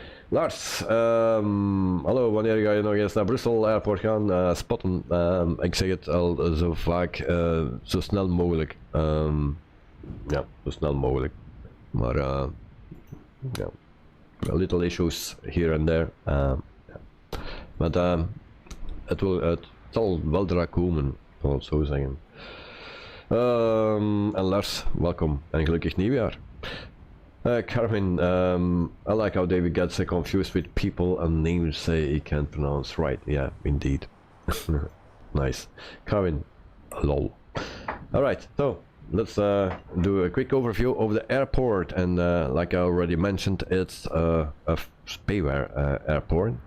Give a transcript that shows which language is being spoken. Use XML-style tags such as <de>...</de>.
<nl>Lars, hallo, wanneer ga je nog eens naar Brussel Airport gaan? Spotten, ik zeg het al zo vaak, zo snel mogelijk. Ja, zo snel mogelijk. Maar ja,</nl> <en>little issues here and there.</en> <nl>Maar het zal weldra komen, ik zal het zo zeggen. En Lars, welkom en gelukkig nieuwjaar.</nl> <en>Carmen, I like how David gets confused with people and names he can't pronounce right. Yeah, indeed. Nice. Carmen, lol. Alright, so let's do a quick overview of the airport. And like I already mentioned, it's a payware airport.</en>